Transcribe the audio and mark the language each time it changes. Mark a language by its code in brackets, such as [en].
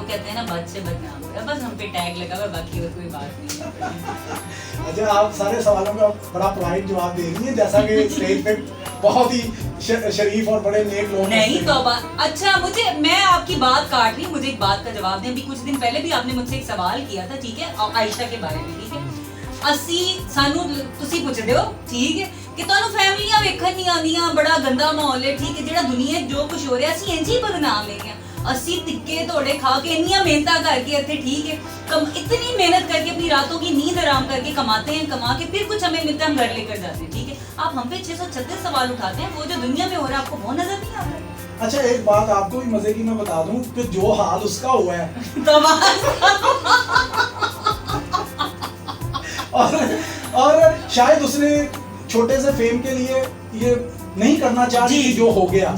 [hi] वो कहते हैं ना, बद से बदनाम हो रहा, बस हम पे टैग लगा हुआ, बाकी और कोई बात नहीं है। अच्छा, आप सारे सवालों का बड़ा पोलाइट जवाब दे रही हैं, जैसा कि स्टेज पे बहुत ही शरीफ और बड़े नेक लोग नहीं तो अच्छा, मैं आपकी बात काट रही हूँ, मुझे एक बात का जवाब दें। अभी कुछ दिन पहले भी आपने मुझसे एक सवाल किया था, ठीक है, आयशा के बारे में, ठीक है। [pa] ਅਸੀਂ ਸਾਨੂੰ ਤੁਸੀਂ ਪੁੱਛਦੇ ਹੋ, ਠੀਕ ਹੈ, ਕਿ ਤੁਹਾਨੂੰ ਫੈਮਲੀਆਂ ਵੇਖਣ ਨਹੀਂ ਆਉਂਦੀਆਂ, ਬੜਾ ਗੰਦਾ ਮਾਹੌਲ ਹੈ, ਠੀਕ ਹੈ, ਜਿਹੜਾ ਦੁਨੀਆ 'ਚ ਜੋ ਕੁਝ ਹੋ ਰਿਹਾ ਅਸੀਂ ਇੰਝ ਹੀ ਬਦਨਾਮ ਹੈਗੇ ਆ। [hi] ਅਸੀਂ तिक्के तोड़े खा के [pa] ਇੰਨੀਆਂ ਮਿਹਨਤਾਂ [hi] करके ਇੱਥੇ, ठीक है, इतनी मेहनत करके अपनी रातों की नींद आराम करके कमाते हैं, कमा के फिर कुछ हमें मिलता है, हम घर लेकर जाते हैं, ठीक है। आप हम पे 636 सवाल उठाते हैं, वो जो दुनिया में हो रहा है आपको वो नजर नहीं आता है। अच्छा, एक बात आपको भी मजे की मैं बता दूं कि जो हाल उसका हुआ है और शायद उसने छोटे से फेम के लिए ये नहीं करना चाह रही थी जो हो गया